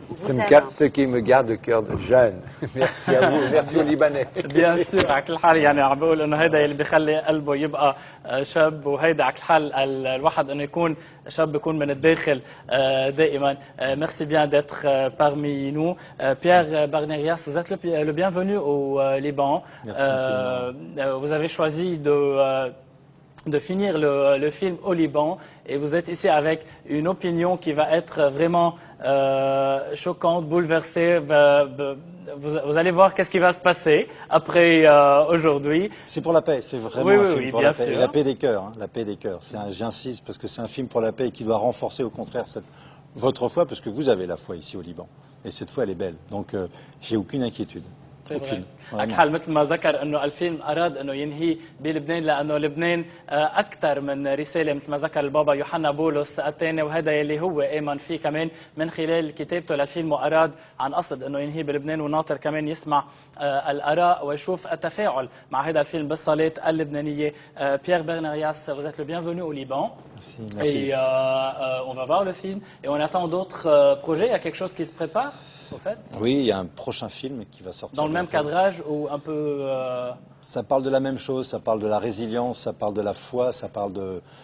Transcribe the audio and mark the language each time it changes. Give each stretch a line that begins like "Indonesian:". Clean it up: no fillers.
French: C'est ce qui me garde le cœur de jeune. Merci à vous, merci aux Libanais. Bien sûr.
Arabic: على كل حال يعني عم بقول انه هذا اللي بيخلي قلبه يبقى شاب، وهيدا على كل حال الواحد انه يكون شاب يكون من الداخل دائما.
French: Merci bien d'être parmi nous. Pierre Barnerias, vous êtes le bienvenu au Liban. Merci infiniment. Vous avez choisi de finir le film au Liban et vous êtes ici avec une opinion qui va être vraiment choquante, bouleversée. Vous allez voir qu'est-ce qui va se passer après aujourd'hui. C'est pour la paix, c'est vraiment un film pour la paix. Et la paix des cœurs, hein, la paix des cœurs. J'insiste parce que c'est un film pour la paix qui doit renforcer au contraire votre foi, parce que vous avez la foi ici au Liban. Et cette foi, elle est belle. Donc, j'ai aucune inquiétude.
Arabic: على حال مثل ما ذكر انه الفيلم اراد انه ينهي بلبنان لانه لبنان اكثر من رساله مثل ما ذكر البابا يوحنا بولس الثاني، وهذا يلي هو امن فيه كمان من خلال كتابته للفيلم، واراد عن قصد انه ينهي بلبنان. وناطر كمان يسمع الاراء ويشوف التفاعل مع هذا الفيلم بالصالات اللبنانيه.
French: Pierre Barnerias, vous êtes le bienvenu au Liban. Merci, merci. Et on va voir le film et on attend d'autres projets. Il y a quelque chose qui se prépare au fait? Oui, il y a un prochain film qui va sortir. Dans le même cadrage ou un peu... Ça parle de la même chose, ça parle de la résilience, ça parle de la foi, ça parle de...